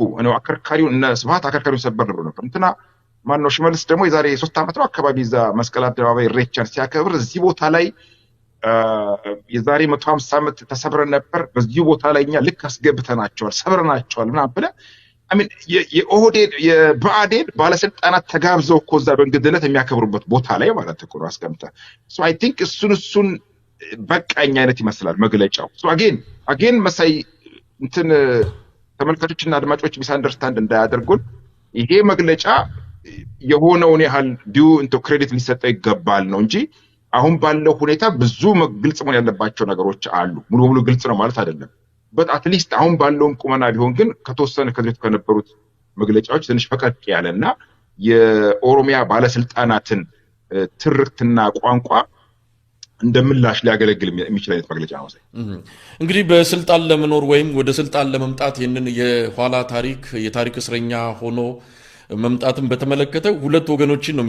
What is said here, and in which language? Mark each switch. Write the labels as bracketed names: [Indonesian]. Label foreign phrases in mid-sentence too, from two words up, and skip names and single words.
[Amharic] አከርካሪው እና ስብሃት አከርካሪው ሰበር ነበር እንትና ማነው ሽመልስ ደግሞ የዛሬ 3 ዓመት ነው አካባቢ እዛ መስቀል አደባባይ ሬቻን ሲያከብር እዚህ ቦታ ላይ የዛሬ 150 ዓመት ተሰብረን ነበር በዚህ ቦታ ላይ እኛ ልክ አስገብተናቸዋል ሰብረናቸዋል ምናምን ብለ አሜን የኦህዴድ የብአዴን ባለስልጣናት ተጋብዘው እኮ እዛ በእንግድነት የሚያከብሩበት ቦታ ላይ ማለት እኮ ነው አስቀምጠ [English] so I think [Amharic] እሱን በቃኝ አይነት ይመስላል መግለጫው so again መሳይ እንትን ተመልካቾችና አድማጮች [English] mis understand [Amharic] እንዳያደርጉን ይሄ መግለጫ የሆነውን ያህል ዲው እንቶ ክሬዲት ሊሰጠው ይገባል ነው እንጂ አሁን ባለው ሁኔታ ብዙ ግልጽ መሆን ያለባቸው ነገሮች አሉ ሙሉ ግልጽ ነው ማለት አይደለም [English] but at least [Amharic] አሁን ባለውም ቁመና ቢሆን ግን ከተወሰነ ከዚህ ከነበሩት መግለጫዎች ትንሽ ፈቀቅ ያለና የኦሮሚያ ባለስልጣናትን ትርክትና ቋንቋ እንደምላሽ ሊያገለግል የሚችል አይነት መግለጫ ነው እንግዲህ በስልጣን ለመኖር ወይም ወደ ስልጣን ለመምጣት ይሄንን የኋላ የታሪክ እስረኛ ሆኖ መምጣትን በተመለከተ ሁለት ወገኖችን ነው